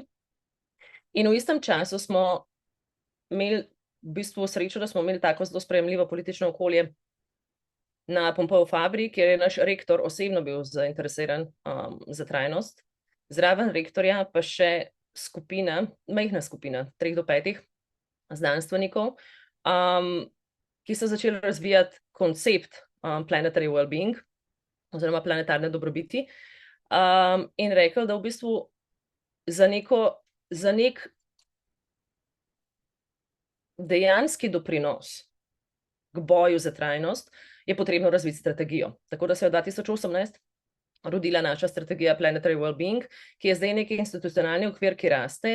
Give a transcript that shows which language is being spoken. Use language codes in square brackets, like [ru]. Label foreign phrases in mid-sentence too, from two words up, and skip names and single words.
[sl] In v istem času smo imeli v bistvu srečo, da smo imeli tako zelo sprejemljivo politično okolje na Pompeu Fabri, kjer je naš rektor osebno bil zainteresiran za trajnost. Zraven rektorja pa še majhna skupina, 3 do 5 znanstvenikov, ki so začeli razvijati koncept [en] planetary well-being [sl] oziroma planetarne dobrobiti in rekel, da v bistvu za nek dejanski doprinos k boju za trajnost je potrebno razviti strategijo. Tako da se je v 2018 rodila naša strategija Planetary Wellbeing, ki je zdaj neki institucionalni okvir, ki raste.